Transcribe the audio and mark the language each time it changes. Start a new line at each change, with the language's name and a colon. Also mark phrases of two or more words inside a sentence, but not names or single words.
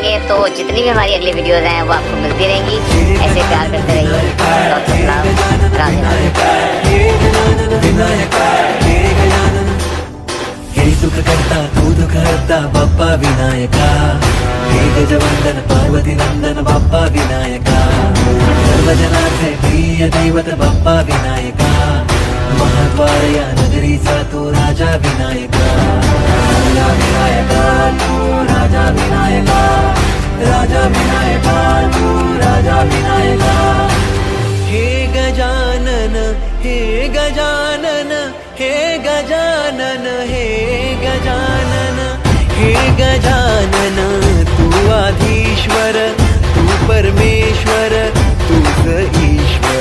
Hindi: तो जितनी भी हमारी अगली वीडियोस हैं वो आपको मिलती रहेंगी। ऐसे प्यार करते रहिए।
English: Lots of love.
Hindi: राधे राधे।
Marathi: हे सुख करता तू दुख हरता बाप्पा विनायका, हे गजवंदन पार्वती नंदन बाप्पा विनायका, सर्वजनाचे प्रिय दैवत बाप्पा विनायका, महाद्वार या नगरीचा तू राजा विनायका, राजा विनायका तू राजा विनायका, राजा विनायका तू राजा विनायका। हे गजानन हे गजानन हे गजानन हे गजानन हे गजानन, तू आधीश्वर तू परमेश्वर तूच ईश्वर।